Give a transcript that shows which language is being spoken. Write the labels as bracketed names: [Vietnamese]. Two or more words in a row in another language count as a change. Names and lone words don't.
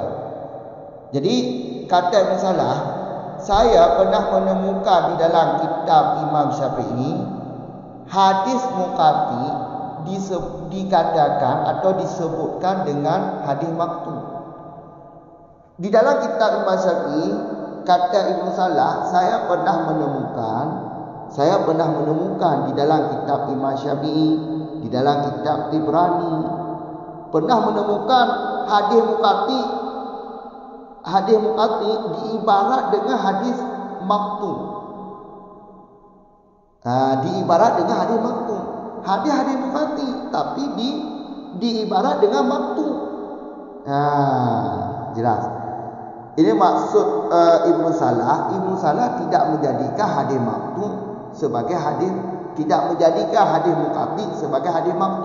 [Indonesian] Jadi kata Ibnu Salah, saya pernah menemukan di dalam kitab Imam Syafi'i hadis muqati dikatakan atau disebutkan dengan hadis maqtu. Di dalam kitab Imam Syafi'i kata Ibnu Salah, saya pernah menemukan di dalam kitab Imam Syafi'i, di dalam kitab Tibrani, pernah menemukan hadis muqati diibarat dengan hadis maqtu. Diibarat dengan hadis maqtu. Hadis muqati tapi diibarat dengan maqtu. Jelas. Ini maksud Ibnu Salah. Ibnu Salah tidak menjadikan hadis maqtu sebagai hadis, tidak menjadikan hadis muqati sebagai hadis maqtu.